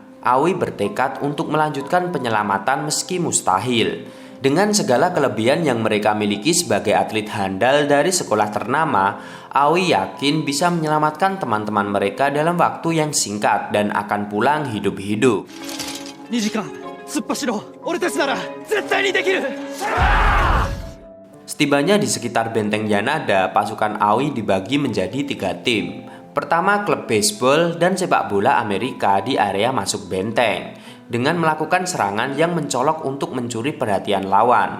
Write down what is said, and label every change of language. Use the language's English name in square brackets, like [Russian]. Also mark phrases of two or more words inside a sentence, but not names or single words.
[Indonesian] Aoi bertekad untuk melanjutkan penyelamatan meski mustahil. Dengan segala kelebihan yang mereka miliki sebagai atlet handal dari sekolah ternama, Aoi yakin bisa menyelamatkan teman-teman mereka dalam waktu yang singkat dan akan pulang hidup-hidup. [Japanese] 2 時間突っ走ろう。俺たちなら絶対にできる。 [Indonesian] Setibanya di sekitar benteng Yanada, pasukan Aoi dibagi menjadi 3 tim. Pertama, klub baseball dan sepak bola Amerika di area masuk benteng dengan melakukan serangan yang mencolok untuk mencuri perhatian lawan.